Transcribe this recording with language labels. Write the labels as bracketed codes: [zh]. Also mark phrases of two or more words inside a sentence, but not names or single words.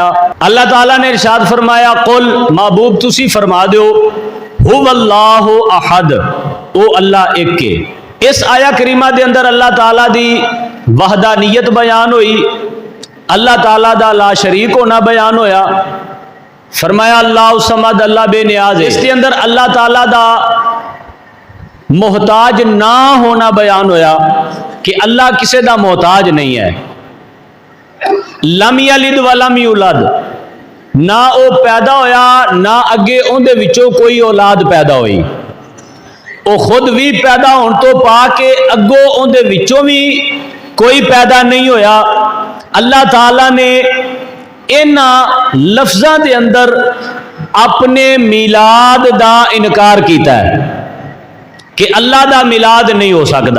[pa] اللہ تعالیٰ نے ارشاد فرمایا، قل محبوب تسی فرما دو [ar] هو الله أحد, [pa] او اللہ اک کے. اس آیہ کریمہ دے اندر اللہ تعالیٰ دی وحدانیت بیان ہوئی، اللہ تعالیٰ دا لا شریک ہونا بیان ہویا. फरमाया [ar] الله صمد, [pa] اللہ بےنیاز ہے. اس کے اندر اللہ تعالیٰ دا محتاج نہ ہونا بیان ہویا کہ اللہ کسی دا محتاج نہیں ہے. [ar] لم يلد ولم يولد, [pa] نہ او پیدا ہویا نہ اگے اوہدے وچوں کوئی اولاد پیدا ہوئی. او خود بھی پیدا ہونے تو پا کے اگوں اوہدے وچوں بھی کوئی پیدا نہیں ہویا. اللہ تعالیٰ نے انہاں لفظاں دے اندر اپنے میلاد دا انکار کیا ہے کہ اللہ دا میلاد نہیں ہو سکتا.